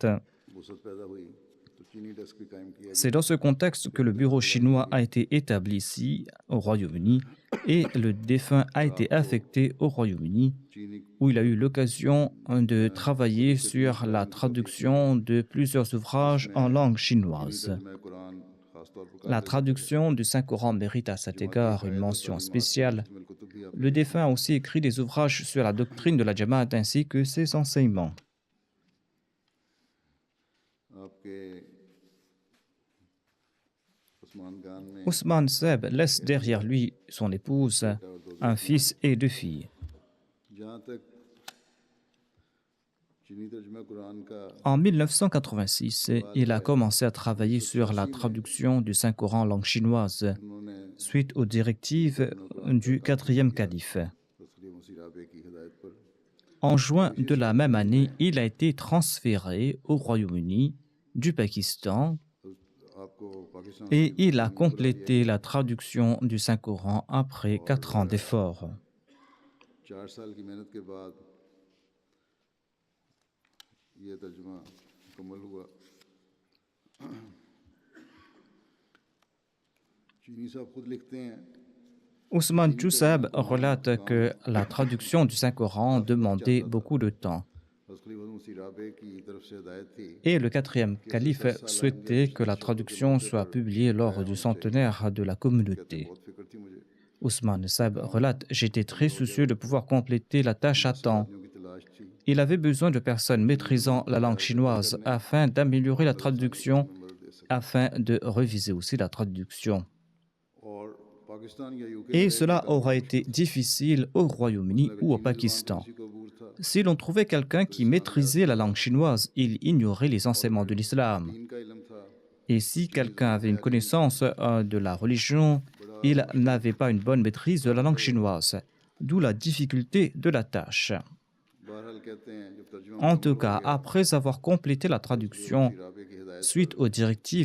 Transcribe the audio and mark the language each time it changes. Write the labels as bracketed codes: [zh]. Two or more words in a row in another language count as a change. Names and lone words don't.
[ur] وسعت پیدا ہوئی تو چینی ڈیسک بھی قائم کیا [fr] C'est dans ce contexte que le bureau chinois a été établi ici, au Royaume-Uni, et le défunt a été affecté au Royaume-Uni, [ur] चीनी [fr] où il a eu l'occasion de travailler sur la traduction de plusieurs ouvrages en langue chinoise. [ur] ترجمہ قرآن خاص طور پر [fr] La traduction du Saint-Coran mérite à cet égard une mention spéciale. [ur] کامل کتب بھی [fr] Le défunt a aussi écrit des ouvrages sur la doctrine de la Jamaat ainsi que ses enseignements. [ur] آپ کے عثمان خان نے [fr] Ousmane Seb laisse derrière lui son épouse, un fils et 2 filles. [ur] جہاں تک چینی ترجمہ قرآن کا [fr] En 1986, il a commencé à travailler sur la traduction du Saint-Coran en langue chinoise, [ur] उन्होंने [fr] suite aux directives du 4e calife. [ur] تسلیم مسیرابے کی ہدایت پر [fr] En juin de la même année, il a été transféré au Royaume-Uni du Pakistan [ur] آپ کو پاکستان [fr] et il a complété la traduction du Saint-Coran après 4 ans d'efforts. [ur] 4 سال کی محنت کے بعد یہ ترجمہ مکمل ہوا چینی صاحب خود لکھتے ہیں [fr] Ousmane Chusab relate que la traduction du Saint-Coran demandait beaucoup de temps. [ur] حضرت خلیفہ مسیرابے کی طرف سے ہدایت تھی [fr] Et le 4e calife souhaitait que la traduction soit publiée lors du centenaire de la communauté. [ur] بہت فکر تھی مجھے [fr] Ousmane Sab relate « J'étais très soucieux de pouvoir compléter la tâche à temps. [ur] ساتھیوں کی تلاش تھی [fr] Il avait besoin de personnes maîtrisant la langue chinoise afin d'améliorer la traduction, afin de réviser aussi la traduction. [ur] اور پاکستان یا یوکے [fr] Et cela aura été difficile au Royaume-Uni ou au Pakistan. [ur] کسی کو عبور تھا [fr] Si l'on trouvait quelqu'un qui maîtrisait la langue chinoise, il ignorait les enseignements de l'islam. [ur] دین کا علم تھا [fr] Et si quelqu'un avait une connaissance de la religion, il n'avait pas une bonne maîtrise de la langue chinoise, d'où la difficulté de la tâche. [ur] بہرحال کہتے ہیں جب ترجمہ [fr] En tout [ur] مکمل ہو [fr] cas, [ur] गया [fr] après avoir complété la [ur] تو حضرت [fr] traduction, [ur] مسیح رابے کی ہدایت [fr] suite [ur] पर [fr] aux directives